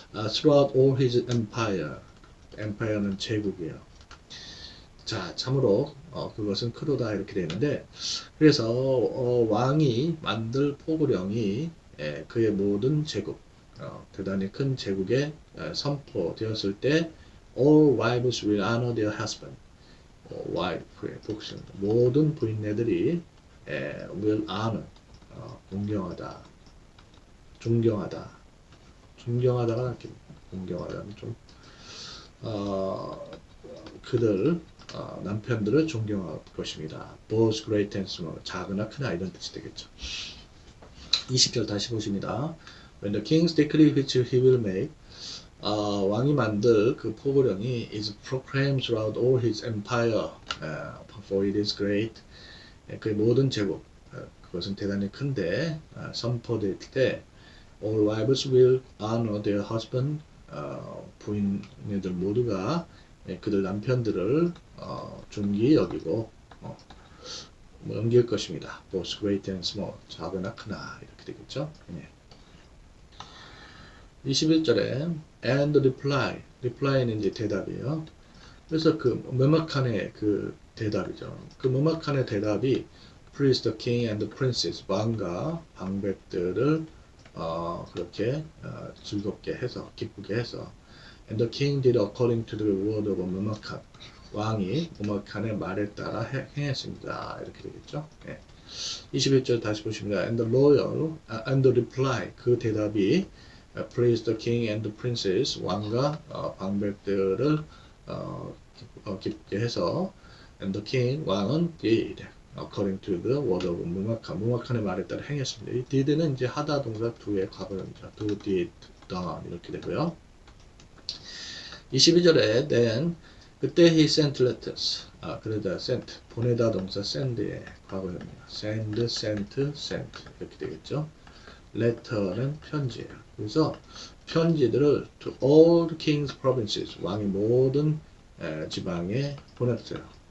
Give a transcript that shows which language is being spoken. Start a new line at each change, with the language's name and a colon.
English: throughout all his empire. empire는 제국이에요.
Korean: 자, 참으로 그것은 크도다 이렇게 되는데, 그래서 왕이 만들 포고령이 그의 모든 제국, 대단히 큰 제국에 선포되었을 때
English: all wives will honor their husband.
Korean: 와이프의 복신 모든 부인네들이 will honor 공경하다, 존경하다, 존경하다가 이렇게 공경하다는 좀 그들 남편들을 존경할 것입니다.
English: both great and small
Korean: 작으나 크나 이런 뜻이 되겠죠. 20절 다시 보십니다.
English: When the king's decree which he will make
Korean: 왕이 만들 그 포고령이
English: is proclaimed throughout all his empire for it is great
Korean: 그의 모든 제국 그것은 대단히 큰데 선포될 때
English: all wives will honor their husband
Korean: 부인들 모두가 그들 남편들을 존귀히 여기고 넘길 것입니다.
English: both great and small
Korean: 작으나 크나 이렇게 되겠죠. 21절에 and reply는 이제 대답이에요. 그래서 그 머마칸의 그 대답이죠. 그 머마칸의 대답이
English: please the king and the princess
Korean: 왕과 방백들을 그렇게 즐겁게 해서 기쁘게 해서
English: and the king did according to the word of
Korean: 머마칸 왕이 머마칸의 말에 따라 행했습니다. 이렇게 되겠죠. 21절 다시 보십니다.
English: and the reply
Korean: 그 대답이
English: please the king and the princess
Korean: 왕과 방백들을 기쁘게 해서
English: and the king 왕은 did according to the word of
Korean: 무마칸의 말에 따라 행했습니다. 이 did는 이제 하다 동사 do의 과거형이죠. do, did, done 이렇게 되고요. 22절에 then 그때
English: he sent letters
Korean: 그러다 sent 보내다 동사 send의 과거형입니다. sent 이렇게 되겠죠. letter는 편지예요. 그래서 편지들을
English: to all the king's provinces
Korean: 왕의 모든 지방에 보냈어요.